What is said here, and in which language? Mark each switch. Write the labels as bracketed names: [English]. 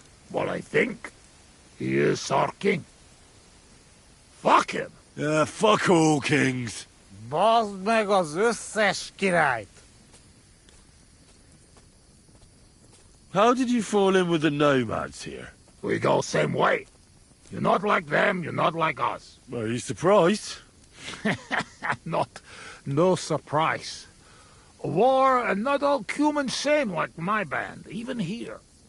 [English] Well, I think he is our king. Fuck him. Yeah, fuck all kings. [Hungarian] Bazd meg az összes királyt! [English] How did you fall in with the nomads here? We go same way. You're not like them, you're not like us. Are you surprised? No surprise. War and not all humans same like my band, even here.